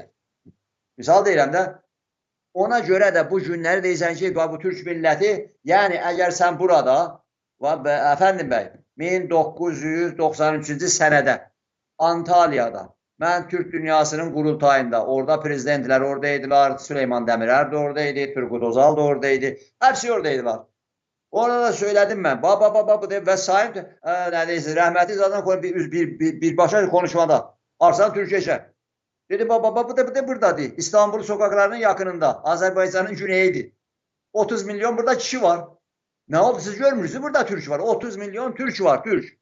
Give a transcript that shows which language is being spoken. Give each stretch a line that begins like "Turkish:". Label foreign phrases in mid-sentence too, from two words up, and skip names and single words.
Azerbaijani: Misal deyirəm də, ona görə də bu günləri deyirsən ki, bu Türk milləti, yəni əgər sən burada, əfəndim bəy, 1993-cü sənədə Antalyada, mən Türk dünyasının qurultayında, orada prezidentlər oradaydılar, Süleyman Demirel de oradaydı, Turgut Özal da oradaydı,
Turkish: hepsi oradaydılar. Orada da söyledim ben,
Azerbaijani: və sayım, rəhmətli zaten birbaşa konuşmada, Arslan Türkeşə.
Turkish: Dedi, bu da buradadır, İstanbul sokaklarının yakınında, Azərbaycanın güneyidir.
Azerbaijani: 30 milyon burada kişi var. Ne oldu siz görmürsünüz, burada Türk var, 30 milyon Türk var, Türk.